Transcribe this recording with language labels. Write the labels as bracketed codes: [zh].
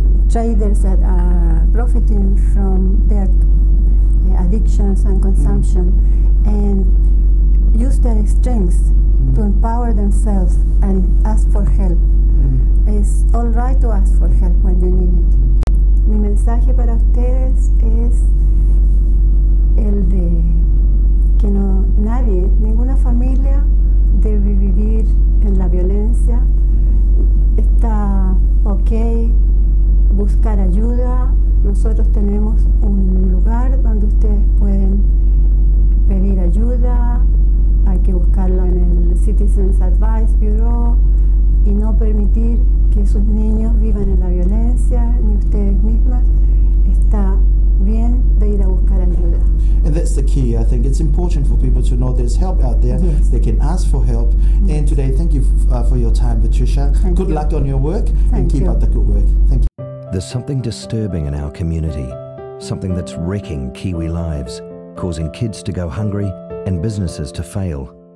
[en] traders that are profiting from their addictions and consumption, and use their strengths to empower themselves and ask for help. It's all right to ask for help when you [es] familias es el de que ninguna familia debe vivir en la violencia. Está ok buscar ayuda. Nosotros tenemos un lugar donde ustedes pueden pedir ayuda. Hay que buscarlo en el Citizens Advice Bureau y no permitir que sus niños vivan en la violencia, ni ustedes mismas. Está bien de ir a buscar ayuda. [en] And that's the key. I think it's important for people to know there's help out there. Yes. They can ask for help. Yes. And today, thank you for your time, Patricia. Good luck on your work and keep up the good work. Thank you. There's something disturbing in our community, something that's wrecking Kiwi lives, causing kids to go hungry and businesses to fail.